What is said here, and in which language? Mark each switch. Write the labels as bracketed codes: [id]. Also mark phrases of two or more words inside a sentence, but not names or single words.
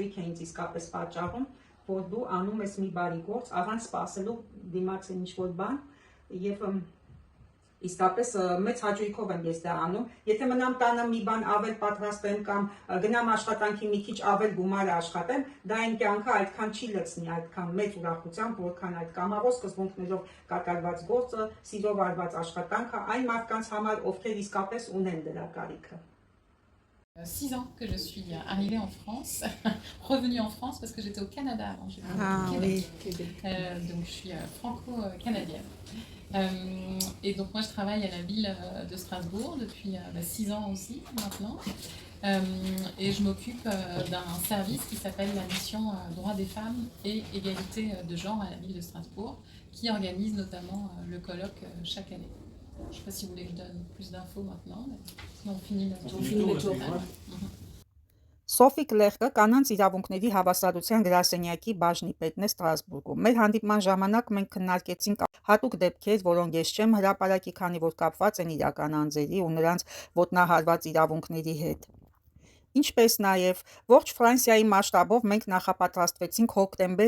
[hy] է ինձ իսկապես պատճառում, որ դու անում ես մի բարի գործ առանց սպասելու դիմացի ինչ-որ բան եւ իսկապես մեծ հաճույքով եմ ես դա անում։ Եթե մնամ տանը մի բան ավել պատրաստեմ կամ գնամ աշխատանքի մի քիչ ավել գումար աշխատեմ, դա այն կյանքը այդքան չի լցնի, այդքան մեծ ուրախությամբ, որքան այդ կամավոր սկզբունքներով կատարված գործը, սիրով արված աշխատանքը այն մարդկանց համար, ովքեր իսկապես ունեն դրա կարիքը։ [fr] 6 ans que je suis arrivée en France, revenue en France parce que j'étais au Canada avant, j'étais au Québec. Donc je suis franco-canadienne. Et donc moi je travaille à la ville de Strasbourg depuis 6 ans aussi maintenant. Et je m'occupe d'un service qui s'appelle la mission droits des femmes et égalité de genre à la ville de Strasbourg, qui organise notamment le colloque chaque année. Je ne sais pas si vous voulez que je donne plus d'infos maintenant, mais sinon on finit le tour. [hy] Սոֆի Կլերկը կանանց իրավունքների հավասարության գրասենյակի բաժնի պետն է Ստրասբուրգում։ Մեր հանդիպման ժամանակ մենք քննարկեցինք հատուկ դեպքեր, որոնք ես չեմ հրապարակի, քանի որ կապված են իրական անձերի ու նրանց ոտնահարված իրավունքների հետ։ Ինչպես նաև ողջ Ֆրանսիայի մասշտաբով մենք նախապատրաստվեցինք հոկտեմբեր